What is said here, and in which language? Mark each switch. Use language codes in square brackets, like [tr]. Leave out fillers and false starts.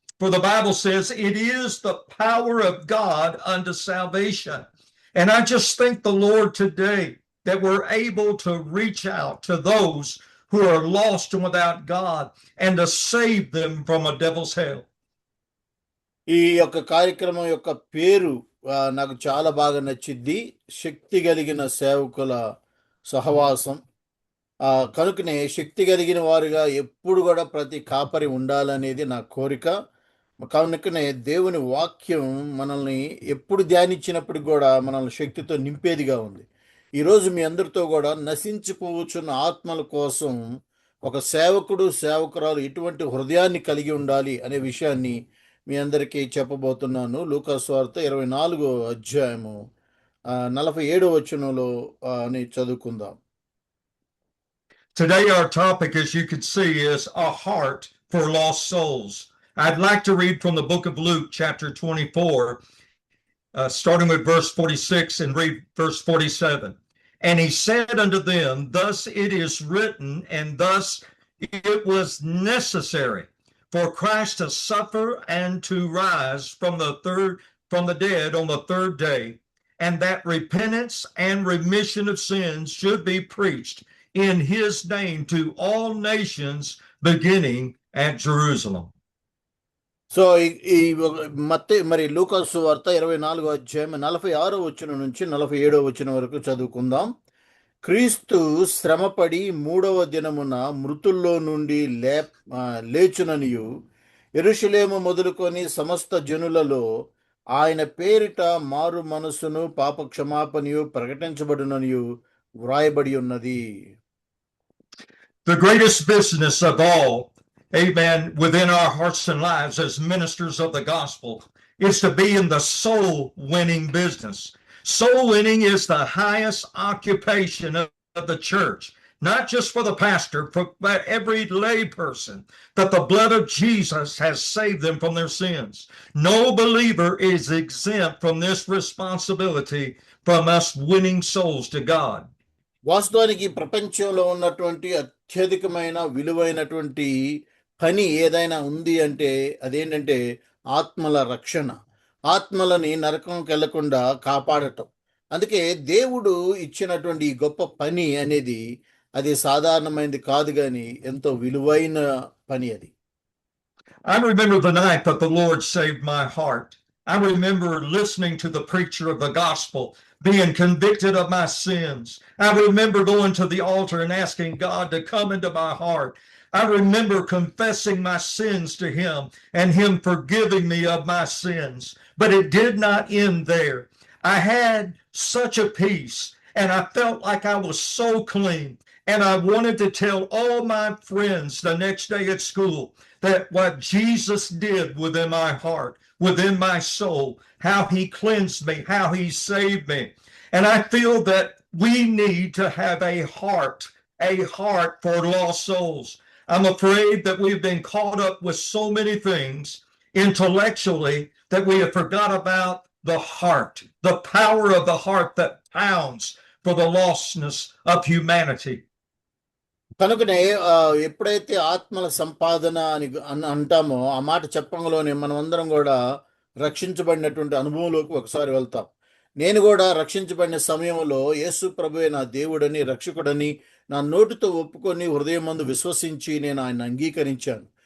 [en] For the Bible says it is the power of God unto salvation. And I just thank the Lord today that we're able to reach out to those who are lost and without God and to save them from a devil's hell. [te] ఈ యొక్క కార్యక్రమం యొక్క పేరు నాకు చాలా బాగా నచ్చింది, శక్తి కలిగిన సేవకుల సహవాసం. కనుకనే శక్తి కలిగిన వారుగా ఎప్పుడు కూడా ప్రతి కాపరి ఉండాలనేది నా కోరిక. కనుకనే దేవుని వాక్యం మనల్ని ఎప్పుడు ధ్యానించినప్పుడు కూడా మనల్ని శక్తితో నింపేదిగా ఉంది. ఈరోజు మీ అందరితో కూడా నశించిపోవచ్చున్న ఆత్మల కోసం ఒక సేవకుడు సేవకురాలు ఎటువంటి హృదయాన్ని కలిగి ఉండాలి అనే విషయాన్ని మీ అందరికీ చెప్పబోతున్నాను. లూకాసు వార్త 24వ అధ్యాయము 47వ వచనంలో చదువుకుందాం. [en] Today our topic, as you can see, is a heart for lost souls. I'd like to read from the book of Luke, chapter 24, starting with verse 46 and read verse 47. And he said unto them, thus it is written, and thus it was necessary for Christ to suffer and to rise from the dead on the third day, and that repentance and remission of sins should be preached in his name to all nations, beginning at Jerusalem. [te] So ఈ మరి లూకాసు వార్త 24వ అధ్యాయం 46వ వచనం నుంచి 47వ వచనం వరకు చదువుకుందాం. క్రీస్తు శ్రమపడి 3వ దినమున మృతుల్లో నుండి లేచుననియు యెరూషలేము మొదలుకొని సమస్త జనులలో ఆయన పేరిట మారు మనసును పాప క్షమాపణయు ప్రకటించబడుననియు వ్రాయబడి ఉన్నది. [en] The greatest business of all, amen, within our hearts and lives as ministers of the gospel is to be in the soul winning business. Soul winning is the highest occupation of the church, not just for the pastor, but every lay person, that the blood of Jesus has saved them from their sins. No believer is exempt from this responsibility from us winning souls to God. [te] వాస్తవానికి ప్రపంచంలో ఉన్నటువంటి అత్యధికమైన విలువైనటువంటి పని ఏదైనా ఉంది అంటే అదేంటంటే ఆత్మల రక్షణ, ఆత్మలని నరకంకి వెళ్లకుండా కాపాడటం. అందుకే దేవుడు ఇచ్చినటువంటి ఈ గొప్ప పని అనేది అది సాధారణమైనది కాదు, కానీ ఎంతో విలువైన పని అది. [en] I remember the night that the Lord saved my heart. I remember listening to the preacher of the gospel, being convicted of my sins. I remember going to the altar and asking God to come into my heart. I remember confessing my sins to him and him forgiving me of my sins. But it did not end there. I had such a peace, and I felt like I was so clean. And I wanted to tell all my friends the next day at school that what Jesus did within my heart, within my soul, how he cleansed me, how he saved me. And I feel that we need to have a heart for lost souls. I'm afraid that we've been caught up with so many things intellectually that we have forgot about the heart, the power of the heart that pounds for the lostness of humanity. [te] కనుకనే ఎప్పుడైతే ఆత్మల సంపాదన అని అంటామో ఆ మాట చెప్పంలోనే మనం అందరం కూడా రక్షించబడినటువంటి అనుభవంలోకి ఒకసారి వెళ్తాం. నేను కూడా రక్షించబడిన సమయంలో యేసు ప్రభువే నా దేవుడని రక్షకుడని నా నోటితో ఒప్పుకొని హృదయమందు విశ్వసించి నేను ఆయన అంగీకరించాను.